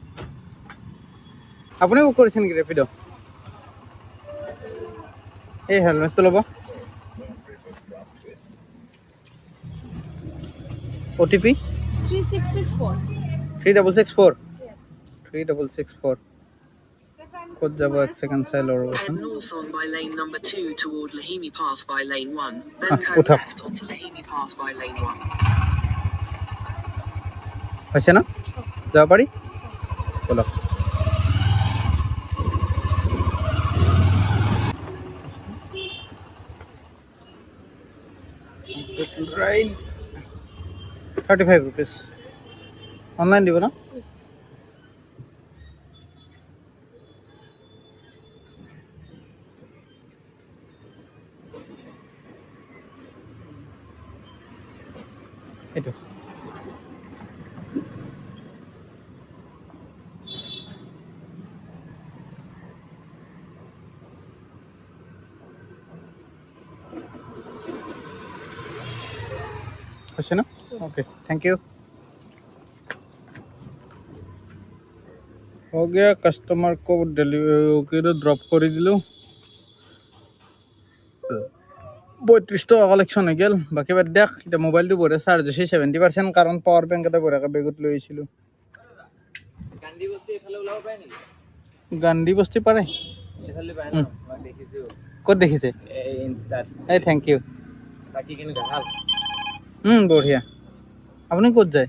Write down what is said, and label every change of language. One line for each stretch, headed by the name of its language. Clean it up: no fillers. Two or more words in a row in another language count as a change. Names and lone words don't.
Assamese: আপুনি বুক কৰিছে নেকি ৰেপিড' এই হেলমেটটো ল'ব OTP 3664 3664 ক'ত যাব এক ছেকেণ্ড চাই লওঁ ৰ'বচোন উঠক হৈছে ন যাব পাৰি বলক
English: right 35 rupees online
Assamese: দিব না এইটো হৈছে ন
English: okay thank you
Hindi: हो गया कस्टमर को डिलीवरी ड्रॉप कर दिलूँ
Assamese: 32 টকা কালেকশ্যন হৈ গ'ল বাকী বাদ দিয়ক এতিয়া মোবাইলটো বঢ়িয়া চাৰ্জ হৈছে 70% কাৰণ
English: power bank
Assamese: এটা বঢ়িয়াকৈ বেগত লৈ আহিছিলোঁ গান্ধী বস্তি পাৰে ক'ত দেখিছে এই
English: thank you
Assamese: বঢ়িয়া আপুনি ক'ত যায়